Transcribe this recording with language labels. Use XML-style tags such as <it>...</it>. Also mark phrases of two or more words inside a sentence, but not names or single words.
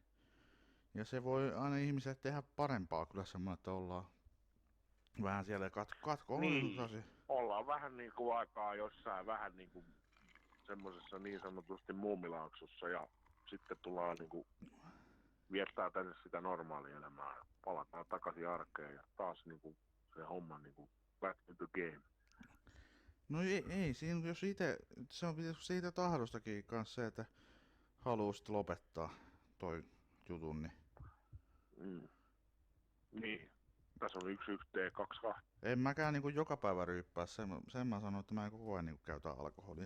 <fi>Ja se voi aina ihmiselle tehdä parempaa kyllä semmoinen, että ollaan vähän siellä katkoon. Niin. Ollaan vähän niin kuin aikaa jossain vähän niin kuin semmoisessa niin sanotusti muumilaaksossa ja sitten tullaan niin kuin viettää tänne sitä normaalielämää ja palataan takaisin arkeen ja taas niin kuin se homma niin kuin</fi> <en>back to the game.</en> <fi>No ei siinä jos itse, se on siitä tahdostakin kanssa se, että haluaa sitten lopettaa toi jutun, niin. Niin, tässä on 1-1-T-2-2. En mäkään niinku joka päivä ryyppää, sen mä sanon, että mä en koko ajan niinku käytä alkoholia.</fi>